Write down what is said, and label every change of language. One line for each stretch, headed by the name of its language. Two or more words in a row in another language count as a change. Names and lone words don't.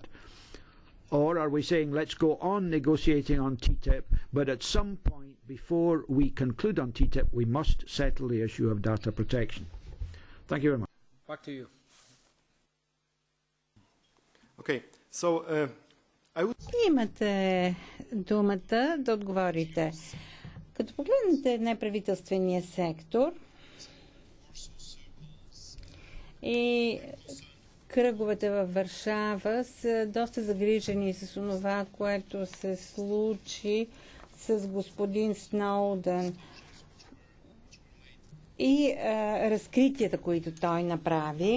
English: Or are we saying let's go on negotiating on TTIP, but at some point before we conclude on TTIP we must settle the issue of data protection? Thank you very much. Back to you. Okay, so I would...
Bulgarian: Имате думата да отговорите. Като погледнете неправителствения сектор и кръговете във Варшава са доста загрижени с това, което се случи с господин Сноудън и разкритията, които той направи.